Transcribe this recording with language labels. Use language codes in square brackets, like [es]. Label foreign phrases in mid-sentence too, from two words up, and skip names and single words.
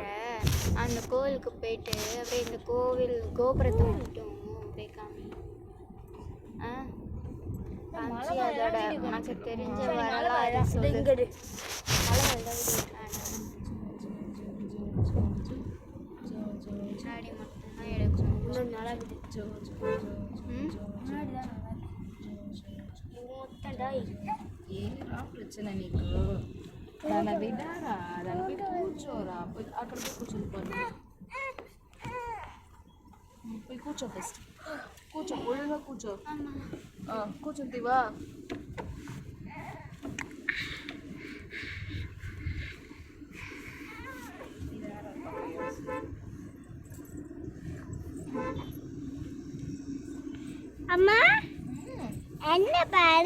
[ta] அந்த கோவிலுக்கு போயிட்டு அப்படியே இந்த கோவில் கோபுரத்தை மட்டும் அப்படியே காமி. காமிச்சு அதோட உனக்கு தெரிஞ்ச வரலாறு சொல்லு. முன்னாடி மட்டும்தான் எடுக்கணும். நல்லா [te] ఏంరా ప్రశ్న నీకు? దాని విడారా దాని పోయి కూర్చోరా. అక్కడ పోయి కూర్చొని పోయి కూర్చో. ఫస్ట్ కూర్చో, ఒళ్ళుగా కూర్చో. కూర్చుంటివా? [ta] அம்மா என்ன பாரு?